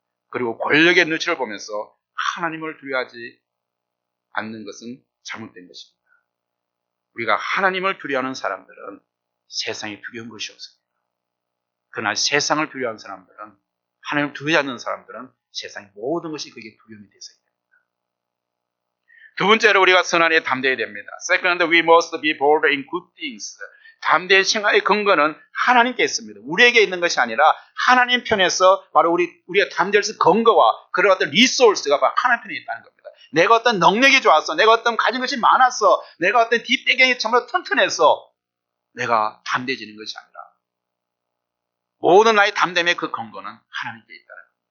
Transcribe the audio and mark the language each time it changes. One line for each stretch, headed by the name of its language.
Korean: 그리고 권력의 눈치를 보면서 하나님을 두려워하지 않는 것은 잘못된 것입니다. 우리가 하나님을 두려워하는 사람들은 세상에 두려운 것이 없습니다. 그러나 세상을 두려워하는 사람들은 하나님을 두려워하지 않는 사람들은 세상의 모든 것이 그게 두려움이 되어야 됩니다. 두 번째로 우리가 선한에 담대해야 됩니다.
English: Second, we must be bold in good things.
Korean: 담대한 생활의 근거는 하나님께 있습니다. 우리에게 있는 것이 아니라 하나님 편에서 바로 우리가 담대할 수 있는 근거와 그런 어떤 리소스가 바로 하나님 편에 있다는 겁니다. 내가 어떤 능력이 좋았어, 내가 어떤 가진 것이 많았어, 내가 어떤 뒷배경이 정말 튼튼해서 내가 담대해지는 것이 아니라 모든 나의 담됨의 그 근거는 하나님께 있다는 겁니다.